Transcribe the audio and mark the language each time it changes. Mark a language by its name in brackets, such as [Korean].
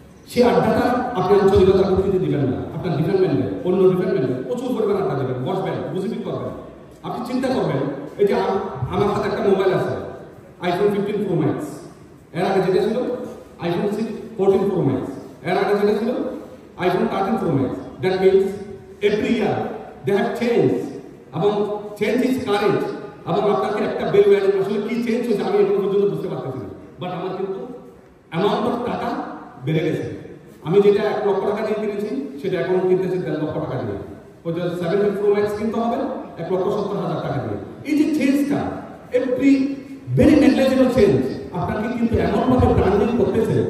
[Bangla] সেই আড্ডাটা আপনি আঞ্চলিকতার ভিত্তিতে দিবেন না, আপনার ডিপার্টমেন্টে অন্য ডিপার্টমেন্টে প্রচুর পরিমাণে আড্ডা দেবেন, বসবেন, বুঝিবিক করবেন। আপনি চিন্তা করবেন, এই যে আমার হাতে একটা মোবাইল আছে iPhone 15 Pro Max, এর আগে যেটা ছিল iPhone 14 Pro Max, এর আগে যেটা ছিল iPhone 13 Pro Max. [English] That means every year they have changed. এবং change is courage. [Bangla] এবং আপনাকে একটা বেল ভ্যালু আসলে কি চেঞ্জ হয়েছে আমি এখন পর্যন্ত বুঝতে পারতেছি না। বাট আমার কিন্তু অ্যামাউন্ট অফ টাকা বেড়ে গেছে। আমি যেটা 1 লক্ষ টাকা দিয়ে কিনেছি সেটা এখন কিনতেছি 1.5 লক্ষ টাকা দিয়ে। ওই যে 17 Pro Max কিনতে হবে 1,70,000 টাকা দিয়ে। এই যে চেঞ্জটা, [English] every very negligible change [Bangla] আপনাকে কিন্তু এমনভাবে ব্র্যান্ডিং করতেছে।